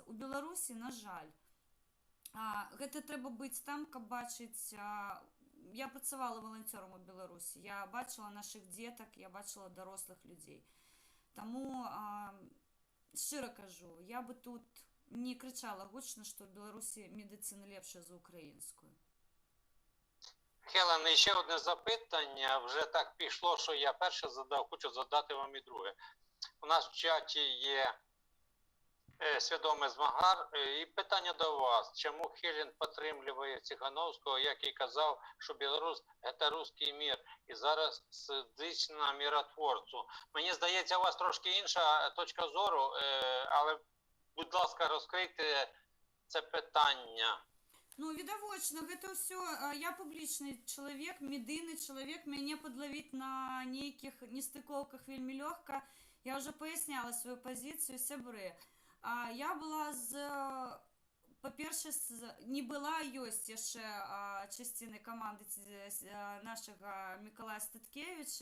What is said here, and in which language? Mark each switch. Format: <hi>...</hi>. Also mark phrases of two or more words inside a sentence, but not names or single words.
<be>У Беларусі, на жаль, гэта трэба быць там, каб бачыць. Я працавала валанцёрам у Беларусі, я бачыла нашых дзетак, я бачыла дарослых людзей. Таму, шчыра кажу, я бы тут не крычала гучна, што ў Беларусі медицина лепша</be> <uk>за українською. Хелен, ще одне запитання. Вже так пішло, що я перше задав, хочу задати вам і друге. У нас в чаті є свідомий змагар. І питання до вас. Чому Хелен підтримує Цихановського, який казав, що Білорусь – це русський мір, і зараз сидить на миротворцю? Мені здається, у вас трошки інша точка зору, але, будь ласка, розкрийте це питання. Ну,</uk> <be>відавочна, гэта ўсё, я публічны чалавек, медыйны чалавек, мяне падлавіць на нейкіх нестыкоўках вельмі лёгка. Я ўжо паясняла сваю пазіцыю, сябры. Я была па-першае, не была, ёсць яшчэ часцінай каманды нашага Мікалая Статкевіча.</be>